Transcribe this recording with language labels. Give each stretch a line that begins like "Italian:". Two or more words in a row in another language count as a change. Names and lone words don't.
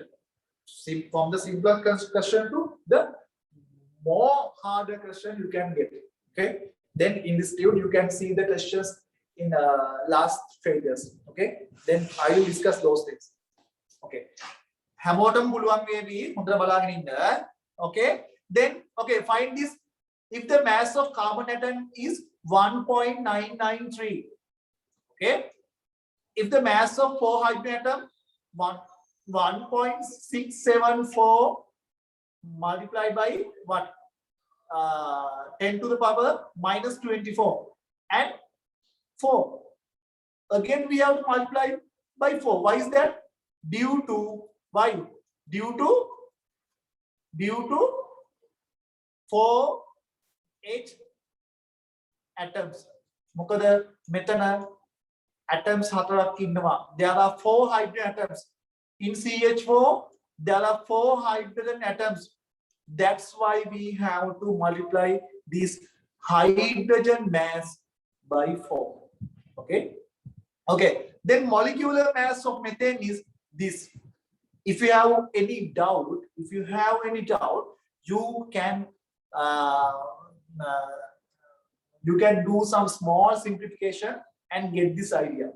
English: From the simplest question to the more harder question you can get. Okay. Then in this video you can see the questions in last failures. Okay. Then I will discuss those things.
Sinhala: Okay. හැමෝටම පුළුවන් වෙයි හොඳට බලාගෙන ඉන්න.
English: Okay. Then okay, find this. If the mass of carbon atom is 1.993. Okay. If the mass of 4 hydrogen atom 1.674 multiplied by what? 10 to the power minus 24 and 4. Again we have to multiply by 4. Why is that? Due to why? Due to 4 8 atoms.
Sinhala: මොකද මෙතන atoms හතරක් ඉන්නවා.
English: There are 4 hydrogen atoms. In CH4 there are 4 hydrogen atoms. That's why we have to multiply this hydrogen mass by 4. Okay. Okay. Then molecular mass of methane is this. If you have any doubt, you can do some small simplification and get this idea.